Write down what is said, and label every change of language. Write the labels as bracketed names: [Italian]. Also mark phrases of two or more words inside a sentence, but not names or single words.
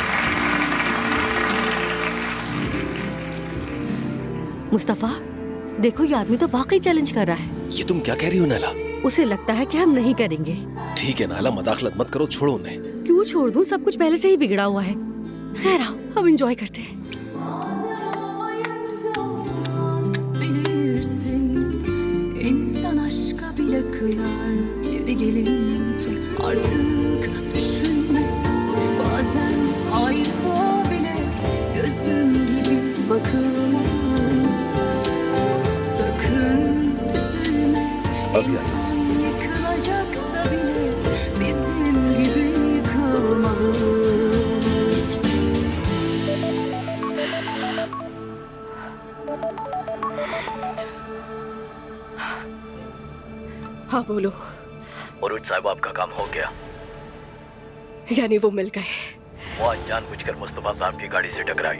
[Hindi] मुस्तफा, देखो ये आदमी तो वाकई चैलेंज कर रहा है। ये तुम क्या कह रही हो नाला? उसे लगता है कि हम नहीं करेंगे। ठीक है नाला, मदाखलत मत करो, छोड़ो उन्हें। क्यों छोड़ दूं? सब कुछ पहले से ही बिगड़ा हुआ है। खैर आओ, हम एंजॉय करते हैं। [Turkish] Bilirsin, insan aşka bile kıyar. Yeri gelince artık düşünme. Bazen ayrılığa bile gözüm gibi bakılma. Sakın üzülme. İnsan yıkılacaksa bile bizim gibi yıkılmalı. [Hindi] हाँ बोलो। मुरुज साहब, आपका काम हो गया। यानी वो मिल गए? वो आज जानबूझकर मुस्तफा साहब की गाड़ी से टकराई।